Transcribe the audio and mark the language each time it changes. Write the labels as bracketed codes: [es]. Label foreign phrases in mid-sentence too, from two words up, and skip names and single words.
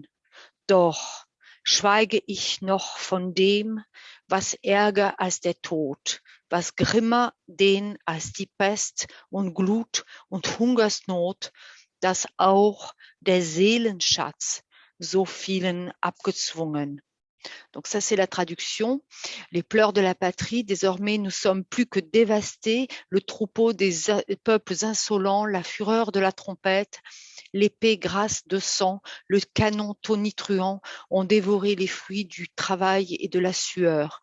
[de] Doch schweige ich noch von dem, was ärger als der Tod, was grimmer den als die Pest und Glut und Hungersnot, dass auch der Seelenschatz so vielen abgezwungen. [fr] Donc ça, c'est la traduction. Les pleurs de la patrie, désormais nous sommes plus que dévastés, le troupeau des peuples insolents, la fureur de la trompette, l'épée grasse de sang, le canon tonitruant ont dévoré les fruits du travail et de la sueur.